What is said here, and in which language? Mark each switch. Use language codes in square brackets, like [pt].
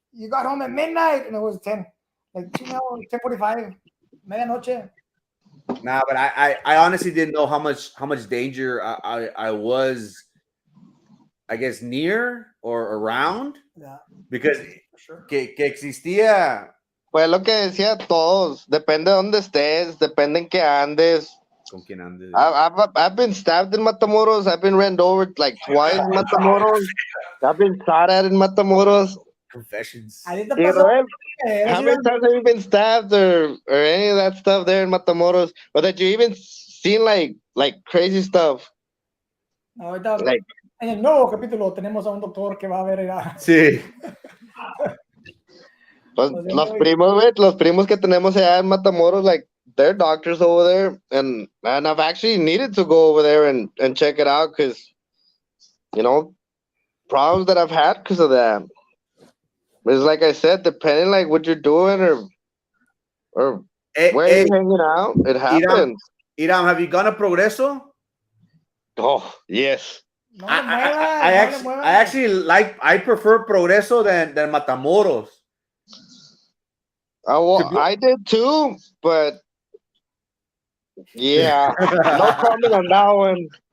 [en] You got home at midnight and it was 10. Like 2 hours, 10:45. [es] Medianoche. [en] Nah, but I honestly didn't know how much danger I was, I guess, near or around, Yeah, because for sure. [es] que existía. Pues lo que decía todos, depende de dónde estés, depende en qué andes. ¿Con quién andes? [en] I've been stabbed in Matamoros. I've been ran over like twice in Matamoros. I've been shot at in Matamoros. Confessions. [es] ¿A ti te Y pasó? [en] Roel, how many times have you been stabbed or any of that stuff there in Matamoros? Or that you even seen like crazy stuff? [es] Ahorita, [en] Like, [es] en el nuevo capítulo tenemos a un doctor que va a ver. Sí. los primos que tenemos allá en Matamoros, [en] like they're doctors over there, and I've actually needed to go over there and check it out because, you know, problems that I've had because of that. It's like I said, depending like what you're doing or where you're hanging out, it happens. Iram, have you gone to Progreso? Oh yes. [es] No le muevas, no le muevas. [en] I prefer Progreso than Matamoros. Well, I did too, but yeah, no comment on that one.